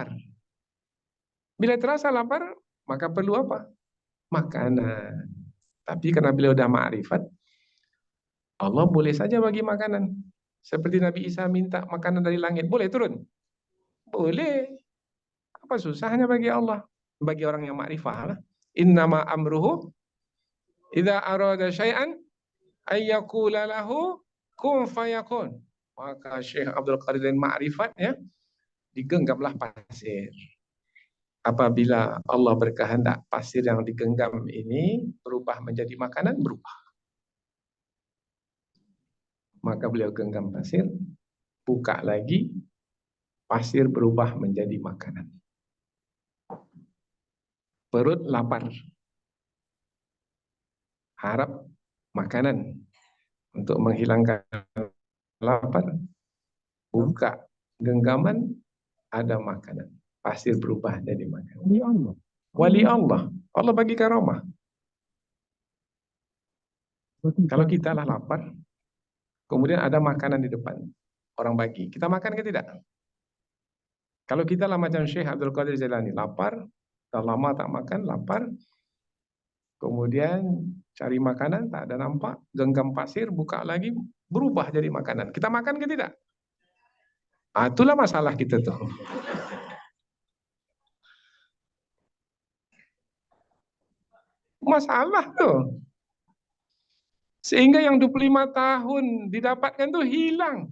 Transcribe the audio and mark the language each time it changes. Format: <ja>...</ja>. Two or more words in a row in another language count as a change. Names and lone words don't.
<ms>Bila terasa lapar maka perlu apa? Makanan. Tapi karena beliau dah ma'rifat, Allah boleh saja bagi makanan. Seperti Nabi Isa minta makanan dari langit, boleh turun? Boleh. Apa susahnya bagi Allah? Bagi orang yang makrifah lah.</ms> <ar>إنما أمره إذا أراد شيئا أن يقول له كن فيكون.</ar> <ms>Maka Syekh Abdul Qadir makrifat ya, digenggamlah pasir. Apabila Allah berkehendak pasir yang digenggam ini berubah menjadi makanan, berubah. Maka beliau genggam pasir, buka lagi, pasir berubah menjadi makanan. Perut lapar, harap makanan. Untuk menghilangkan lapar, buka genggaman, ada makanan. Pasir berubah jadi makanan. Wali Allah. Wali Allah. Allah bagi karamah. Kalau kita lah lapar, kemudian ada makanan di depan, orang bagi, kita makan ke tidak? Kalau kita lah macam Syekh Abdul Qadir Jailani, lapar, dah lama tak makan, lapar, kemudian cari makanan, tak ada nampak, genggam pasir, buka lagi, berubah jadi makanan. Kita makan ke tidak? Itulah masalah kita tuh. Masalah tuh. Sehingga yang 25 tahun didapatkan tuh hilang.</ms>